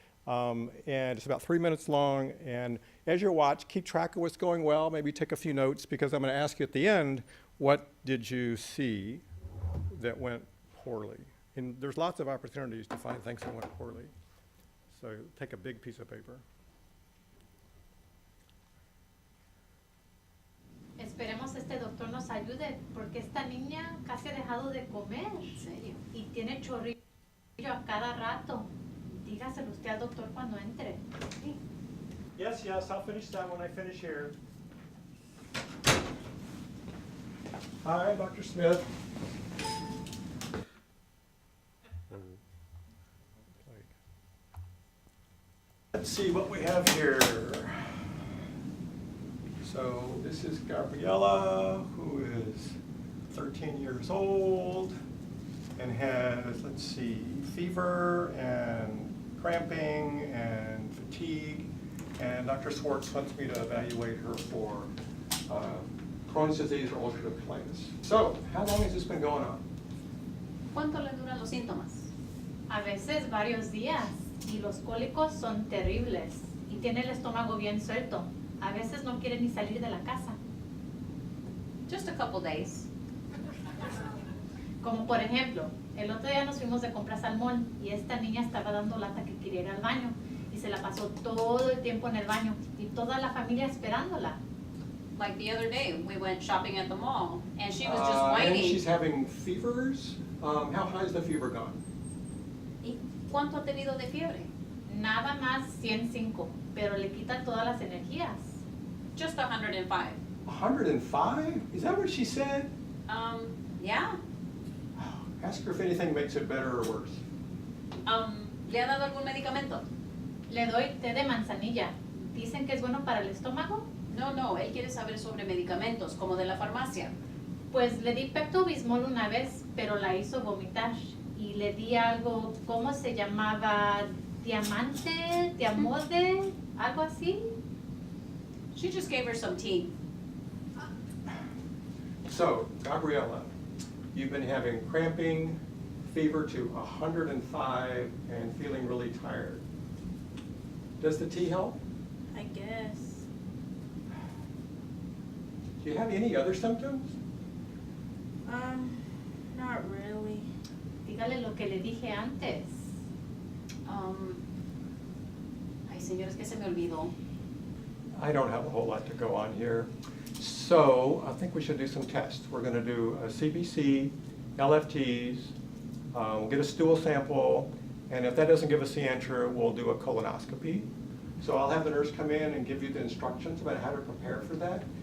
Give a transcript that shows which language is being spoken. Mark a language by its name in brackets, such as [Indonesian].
[English] And it's about 3 minutes long. And as you watch, keep track of what's going well. Maybe take a few notes, because I'm going to ask you at the end, what did you see that went poorly? And there's lots of opportunities to find things that went poorly. So take a big piece of paper. [Spanish] Esperemos este doctor nos ayude, porque esta niña casi ha dejado de comer. ¿En serio? Y tiene chorrillo a cada rato. Dígaselo usted al doctor cuando entre. Sí. [English] Yes, I'll finish that when I finish here. Hi, Dr. Smith. Let's see what we have here. So this is Gabriella, who is 13 years old and has, let's see, fever and cramping and fatigue. And Dr. Swartz wants me to evaluate her for Crohn's disease or ulcerative colitis. So, how long has this been going on? [Spanish] ¿Cuánto le duran los síntomas? A veces varios días, y los cólicos son terribles, y tiene el estómago bien suelto. A veces no quiere ni salir de la casa. [English] Just a couple days. [Spanish] Como por ejemplo, el otro día nos fuimos de compras al mall y esta niña estaba dando lata que quería ir al baño y se la pasó todo el tiempo en el baño y toda la familia esperándola. [English] Like the other day, we went shopping at the mall, and she was just And whining. she's having fevers. How high has the fever gone? [Spanish] ¿Y cuánto ha tenido de fiebre? Nada más 105, pero le quita todas las energías. [English] Just 105. 105? Is that what she said? Yeah. Ask her if anything makes it better or worse. [Spanish] ¿Le ha dado algún medicamento? Le doy té de manzanilla. ¿Dicen que es bueno para el estómago? No, él quiere saber sobre medicamentos, como de la farmacia. Pues le di Pepto-Bismol una vez, pero la hizo vomitar. Y le di algo, ¿cómo se llamaba? Diamante, diamode, algo así. [English] She just gave her some tea. So, Gabriella, you've been having cramping, fever to 105, and feeling really tired. Does the tea help? I guess. Do you have any other symptoms? Not really. [Spanish] Dígale lo que le dije antes. Ay, señores, que se me olvidó. [English] I don't have a whole lot to go on here. So I think we should do some tests. We're going to do a CBC, LFTs, we'll get a stool sample, and if that doesn't give us the answer, we'll do a colonoscopy. So I'll have the nurse come in and give you the instructions about how to prepare for that.